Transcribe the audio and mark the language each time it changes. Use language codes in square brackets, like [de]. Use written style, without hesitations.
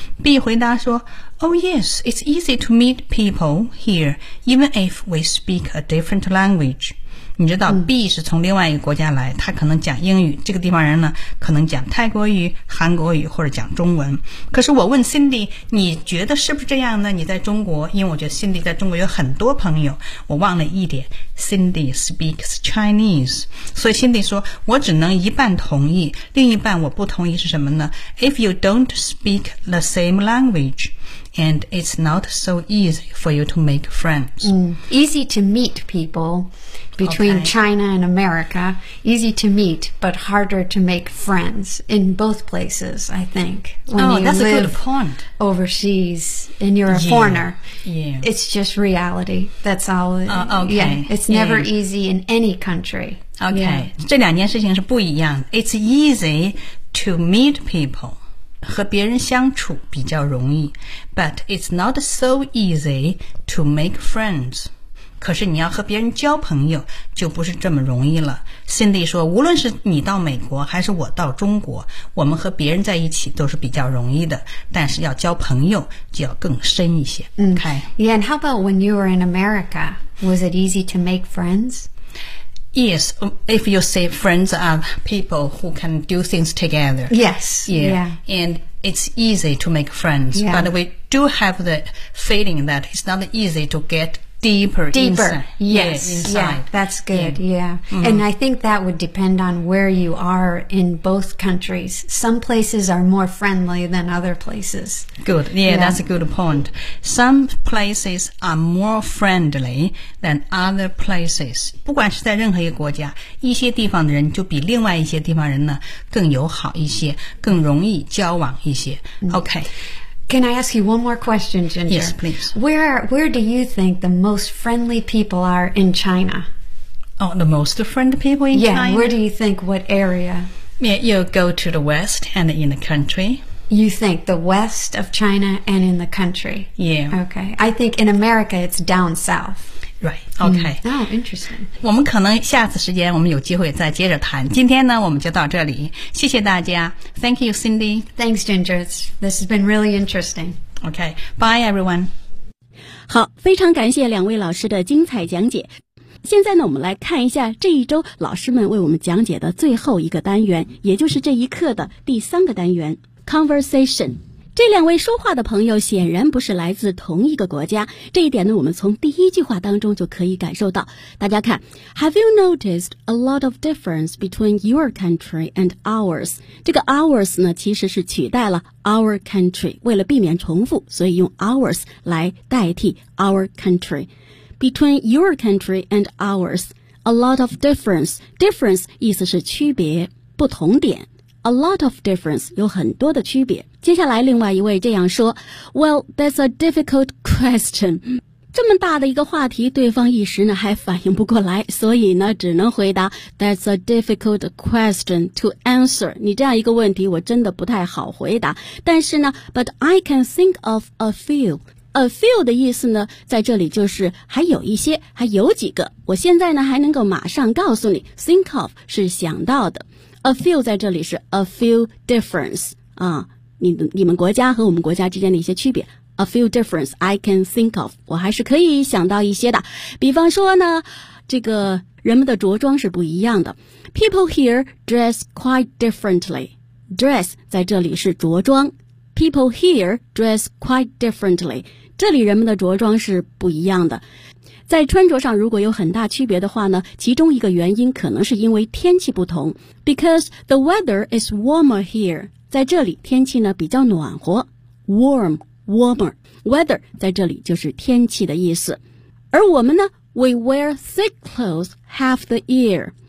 [en] B [zh] 回答说 [en] Oh yes, it's easy to meet people here even if we speak a different language. [zh] 你知道 B 是从另外一个国家来，他可能讲英语，这个地方人呢可能讲泰国语、韩国语或者讲中文。可是我问 Cindy， 你觉得是不是这样呢？你在中国，因为我觉得 Cindy 在中国有很多朋友，我忘了一点， [en] Cindy speaks Chinese， [zh] 所以 Cindy 说我只能一半同意，另一半我不同意。是什么呢？ [en] If you don't speak the same language and it's not so easy for you to make friends、 easy to meet peoplebetween、okay. China and America, easy to meet, but harder to make friends in both places, I think. When oh, that's a good point. When you live overseas and you're a yeah. foreigner, yeah. it's just reality. That's all. Okay. Yeah, it's never yeah. easy in any country. Okay.、Yeah. [zh] 这两件事情是不一样的。 [en] It's easy to meet people. [zh] 和别人相处比较容易。 [en] But it's not so easy to make friends. [zh] 可是你要和别人交朋友就不是这么容易了。 Cindy 说无论是你到美国还是我到中国，我们和别人在一起都是比较容易的，但是要交朋友就要更深一些、okay. [en] Yeah, and how about when you were in America? Was it easy to make friends? Yes, if you say friends are people who can do things together. Yes, yeah, yeah. AndIt's easy to make friends、 yeah. But we do have the feeling that it's not easy to getDeeper inside. Yes, yeah, inside. Yeah, that's good, yeah. yeah.、Mm-hmm. And I think that would depend on where you are in both countries. Some places are more friendly than other places. Good, yeah, yeah. That's a good point. Some places are more friendly than other places. 不管是在任何一个国家，一些地方的人就比另外一些地方人呢更友好一些，更容易交往一些。 Okay. Can I ask you one more question, Ginger? Yes, please. Where do you think the most friendly people are in China? Oh, the most friendly people in yeah, China? Yeah, where do you think, what area? Yeah, you go to the west and in the country. You think the west of China and in the country? Yeah. Okay. I think in America, it's down south. Right, okay.、 interesting. [zh] 我们可能下次时间我们有机会再接着谈。今天呢，我们就到这里。谢谢大家。 [en] Thank you, Cindy. Thanks, Ginger. This has been really interesting. Okay, bye, everyone. [zh] 好，非常感谢两位老师的精彩讲解。现在呢，我们来看一下这一周老师们为我们讲解的最后一个单元，也就是这一课的第三个单元 ,Conversation. 这两位说话的朋友显然不是来自同一个国家，这一点呢，我们从第一句话当中就可以感受到。大家看 [en] ,Have you noticed a lot of difference between your country and ours? [zh] 这个 ours 呢，其实是取代了 our country, 为了避免重复，所以用 ours 来代替 our country。 [en] Between your country and ours, a lot of difference, difference [zh] 意思是区别，不同点。 [en] A lot of difference, [zh] 有很多的区别。接下来另外一位这样说 [en] Well, that's a difficult question. [zh] 这么大的一个话题，对方一时呢还反应不过来，所以呢只能回答 [en] That's a difficult question to answer. [zh] 你这样一个问题我真的不太好回答。但是呢 [en] But I can think of a few. [zh] A few 的意思呢在这里就是还有一些，还有几个。我现在呢还能够马上告诉你， Think of 是想到的。 A few 在这里是 a few difference, 啊，你们国家和我们国家之间的一些区别。 [en] A few difference I can think of, [zh] 我还是可以想到一些的。比方说呢，这个人们的着装是不一样的。 [en] People here dress quite differently. Dress [zh] 在这里是着装。 [en] People here dress quite differently. [zh] 这里人们的着装是不一样的。在穿着上如果有很大区别的话呢，其中一个原因可能是因为天气不同。 [en] Because the weather is warmer here. [zh] 在这里天气呢比较暖和。 [en] Warm, warmer. [zh] Weather 在这里就是天气的意思。而我们呢 [en] ,we wear thick clothes half the year.